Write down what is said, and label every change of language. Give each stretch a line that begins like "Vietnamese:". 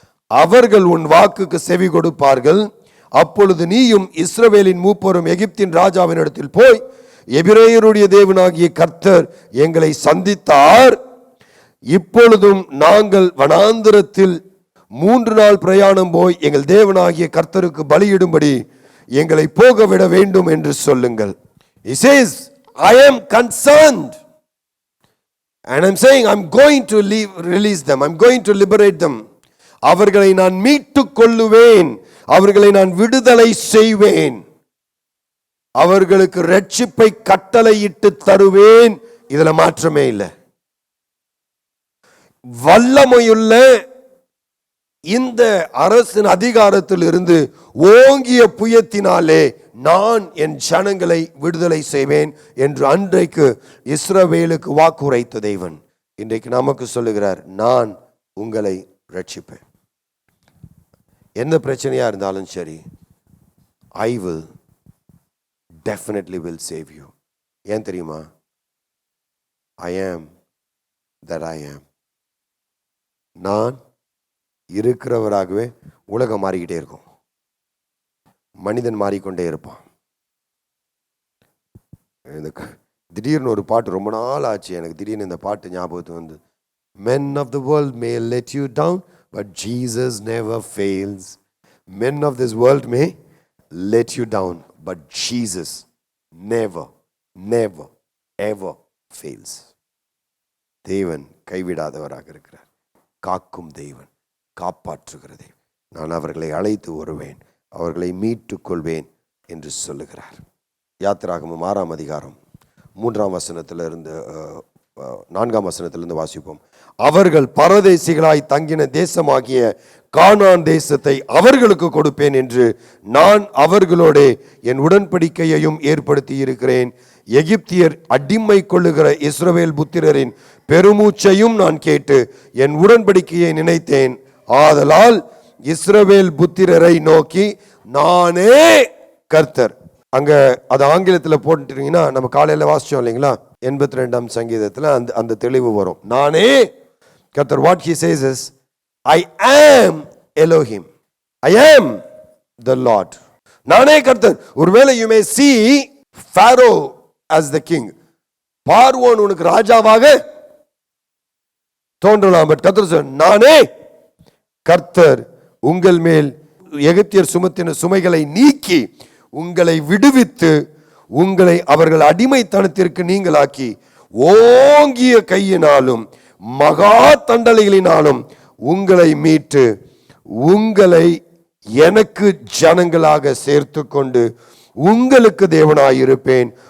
Tamil: அவர்கள் உன் வாக்குக்கு செவி கொடுப்பார்கள். அப்பொழுது நீயும் இஸ்ரவேலின் மூப்பரும் எகிப்தின் ராஜாவின் இடத்தில் போய், எபிரேயருடைய தேவனாகிய கர்த்தர் எங்களை சந்தித்தார். இப்பொழுதும் நாங்கள் வனாந்திரத்தில் 3 நாள் பிரயாணம் போய் எங்கள் தேவனாகிய கர்த்தருக்கு பலியிடும்படி எங்களை போக விட வேண்டும் என்று சொல்லுங்கள்.
English: He says, I am concerned and I'm saying I'm going to release them. I'm going to liberate them.
Tamil: அவர்களை நான் மீட்டுக் கொள்ளுவேன், அவர்களை நான் விடுதலை செய்வேன், அவர்களுக்கு இரட்சிப்பை கட்டளையிட்டு தருவேன். இதுல மாற்றமே இல்லை. வல்லமையுள்ள இந்த அரசின் அதிகாரத்தில் இருந்து ஓங்கிய புயத்தினாலே நான் என் ஜனங்களை விடுதலை செய்வேன் என்று அன்றைக்கு இஸ்ரவேலுக்கு வாக்குரைத்த தேவன் இன்றைக்கு நமக்கு சொல்லுகிறார், நான் உங்களை ரட்சிப்பேன். எந்த பிரச்சனையா இருந்தாலும் சரி,
English: I will definitely will save you.
Tamil: ஏன் தெரியுமா?
English: I am that I am.
Tamil: நான் இருக்கிறவராகவே உலகம் மாறிக்கிட்டே இருக்கும், மனிதன் மாறிக்கொண்டே இருப்பான். திடீர்னு ஒரு பாட்டு ரொம்ப நாள் ஆச்சு எனக்கு, திடீர்னு இந்த பாட்டு ஞாபகத்துக்கு வந்து,
English: Men of the world may let you down, but Jesus never fails. Men of this world may let you down, but Jesus never, never, ever fails.
Tamil: தேவன் கைவிடாதவராக இருக்கிறார், காக்கும் தேவன், காப்பாற்றுகிற தேவன். நான் அவர்களை அழைத்து வருவேன், அவர்களை மீட்டுக் கொள்வேன் என்று சொல்லுகிறார். யாத்திராகமம் 6ஆம் அதிகாரம் 3ஆம் வசனத்திலிருந்து 4ஆம் வசனத்திலிருந்து வாசிப்போம். அவர்கள் பரதேசிகளாய் தங்கின தேசமாகிய கானான் தேசத்தை அவர்களுக்கு கொடுப்பேன் என்று நான் அவர்களோட என் உடன்படிக்கையையும் ஏற்படுத்தி இருக்கிறேன். எகிப்தியர் அடிமை கொள்ளுகிற இஸ்ரவேல் புத்திரரின் பெருமூச்சையும் நான் கேட்டு என் உடன்படிக்கையை நினைத்தேன். ஆதலால் இஸ்ரவேல் புத்திரரை நோக்கி நானே கர்த்தர். அங்க அது ஆங்கிலத்தில் போட்டுட்டீங்கன்னா, நம்ம காலையில வாசிச்சோம் இல்லைங்களா, 82ஆம் சங்கீதத்தில் அந்த தெளிவு வரும். நானே கர்த்தர்.
English: What he says is, I am Elohim, I am the Lord.
Tamil: நானே கர்த்தர். ஒருவேளை
English: you may see Pharaoh as the king.
Tamil: பார்வோன் உனக்கு ராஜாவாக தோன்றலாம். பட் கர்த்தர் சொல்றார், நானே கர்த்தர் உங்கள் மேல் எகிப்தியர் சுமத்தின சுமைகளை நீக்கி உங்களை விடுவித்து உங்களை அவர்கள் அடிமைத்தனத்திற்கு நீங்களாக்கி ஓங்கிய கையினாலும் மகா தண்டலைகளினாலும் உங்களை மீட்டு உங்களை எனக்கு ஜனங்களாக சேர்த்து கொண்டு உங்களுக்கு தேவனாயிருப்பேன்.